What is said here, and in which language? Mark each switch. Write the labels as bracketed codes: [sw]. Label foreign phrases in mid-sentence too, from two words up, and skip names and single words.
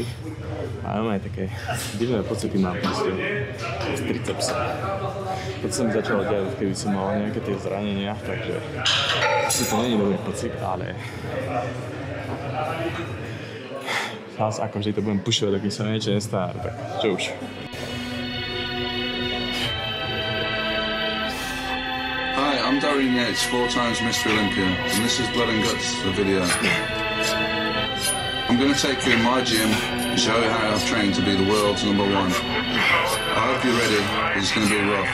[sk] A normálne také divné pocity mám proste z tricepsa. To sa mi začalo diať, keby som mal nejaké tie zranenia, takže asi to nie je dobrý pocit, ale zás ako vždy to budem pušovať, dokým sa niečo nestane, tak čo už. [en] Hi, I'm Dorian Yates, 4 times Mr. Olympia, and this is Blood and Guts, the video. I'm going to take you in my gym and show you how I've trained to be the world's #1. I hope you're ready, it's going to be rough.